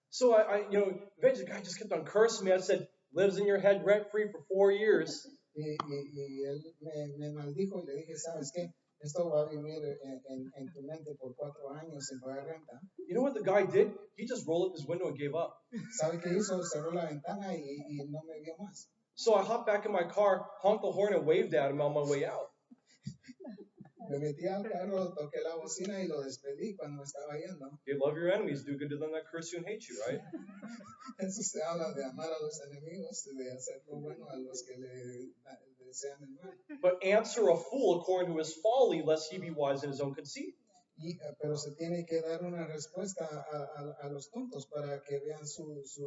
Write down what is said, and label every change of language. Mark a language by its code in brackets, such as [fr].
[en] So eventually the guy just kept on cursing me. I said, lives in your head rent free for 4 years. [es] Y él me maldijo y le dije, ¿sabes qué? Esto va a vivir en tu mente por 4 años sin pagar renta. [en] You know what the guy did? He just rolled up his window and gave up. [es] ¿Sabe qué hizo? Cerró la ventana y no me vio más. [en] So I hopped back in my car, honked the horn, and waved at him on my way out. [es] Me metí al carro, toqué la bocina y lo despedí cuando me estaba yendo. [en] You love your enemies, do good to them that curse you and hate you, right? [es] Eso se habla de amar a los enemigos, de hacer lo bueno a los que le desean el mal. [en] But answer a fool according to his folly, lest he be wise in his own conceit. [es] Pero se tiene que dar una respuesta a los tontos para que vean su